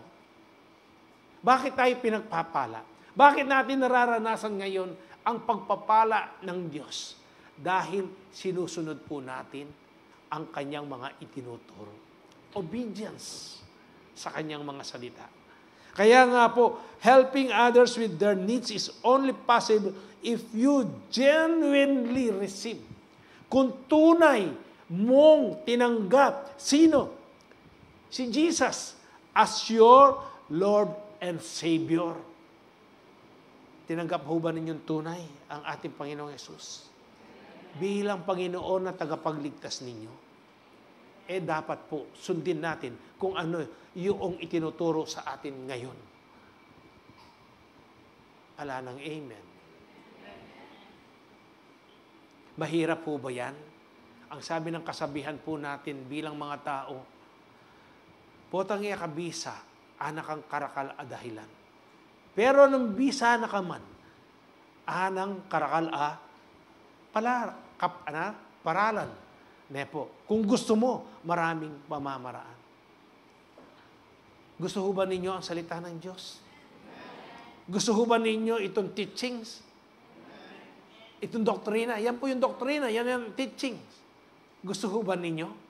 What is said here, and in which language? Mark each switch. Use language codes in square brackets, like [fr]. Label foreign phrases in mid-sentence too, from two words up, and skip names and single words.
[tl] Bakit tayo pinagpapala? Bakit natin nararanasan ngayon ang pagpapala ng Diyos? Dahil sinusunod po natin ang kanyang mga itinuturo. Obedience sa kanyang mga salita. Kaya nga po, [en] helping others with their needs is only possible if you genuinely receive. [tl] Kung tunay mong tinanggap, sino? [en] Si Jesus as your Lord and Savior. [tl] Tinanggap ho ba ninyong tunay ang ating Panginoong Hesus? Bilang Panginoon na tagapagligtas ninyo, dapat po sundin natin kung ano yung itinuturo sa atin ngayon. Ala ng amen. Mahirap po ba yan? Ang sabi ng kasabihan po natin bilang mga tao, [pam] potang iya kabisa, anak ang karakal a dahilan. Pero nung bisa na ka man, anang karakal a paralan. Nepo, [tl] kung gusto mo, maraming pamamaraan. Gusto ho ba ninyo ang salita ng Diyos? Gusto ho ba ninyo itong teachings? Itong doktrina? Yan po yung doktrina, yan yung teachings. Gusto ho ba ninyo?